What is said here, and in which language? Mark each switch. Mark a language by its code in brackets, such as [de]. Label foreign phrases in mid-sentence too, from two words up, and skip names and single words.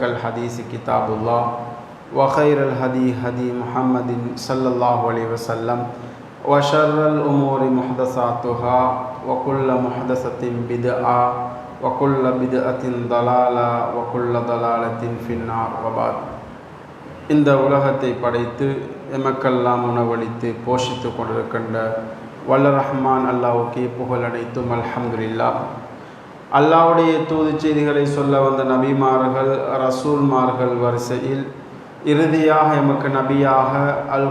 [ar] الحديث كتاب الله وخير الهدي هدي محمد صلى الله عليه وسلم وشر الأمور محدثاتها وكل محدثة بدعة وكل بدعة ضلالة وكل ضلالة في النار وبعد [ta] இந்த உலகத்தை படைத்து எமக்கெல்லாம் உணவளித்து போஷித்து கொண்டிருக்கின்ற வல்ல ரஹ்மான் அல்லாஹ்வுக்கே புகழ் அனைத்தும் அல்ஹம்துலில்லாஹ். அல்லாஹ்வுடைய தூது செய்திகளை சொல்ல வந்த நபிமார்கள் ரசூல்மார்கள் வரிசையில் இறுதியாக எமக்கு நபியாக அல்